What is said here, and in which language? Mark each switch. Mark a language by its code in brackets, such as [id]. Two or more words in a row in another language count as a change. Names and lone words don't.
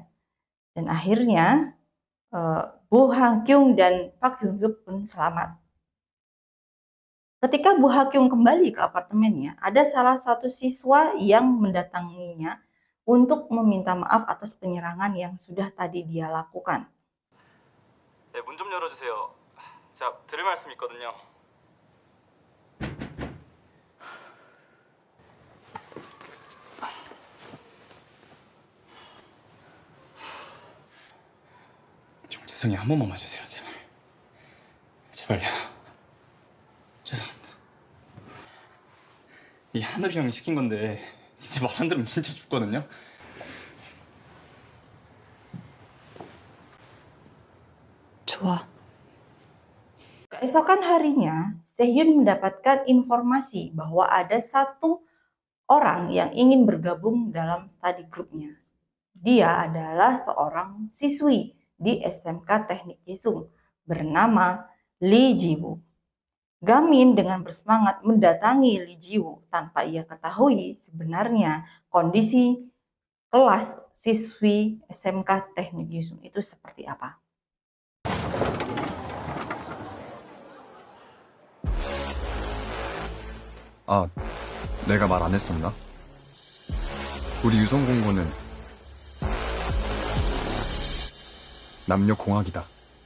[id] Dan akhirnya Bu Hakyung dan Park Hyun Hyuk pun selamat. Ketika Bu Hakyung kembali ke apartemennya, ada salah satu siswa yang mendatanginya untuk meminta maaf atas penyerangan yang sudah tadi dia lakukan. [ko] 네, 문 좀 열어주세요. 자, 드릴 말씀 있거든요. 좀 죄송해요. 한 번만 봐주세요, 제발. 제발요. 죄송합니다. 이 하늘이 형이 시킨 건데 진짜 말 안 들으면 진짜 죽거든요. 좋아. [id] Keesokan harinya, Sehun mendapatkan informasi bahwa ada satu orang yang ingin bergabung dalam [en] study groupnya. [id] Dia adalah seorang siswi di SMK Teknik Yesung bernama Lee Jiwoo. Gamin dengan bersemangat mendatangi Lee Jiwoo tanpa ia ketahui sebenarnya kondisi kelas siswi SMK Teknik Yesung itu seperti apa. [ko] 아, 내가 말 안 했었나? 우리 유성공고는 남녀공학이다.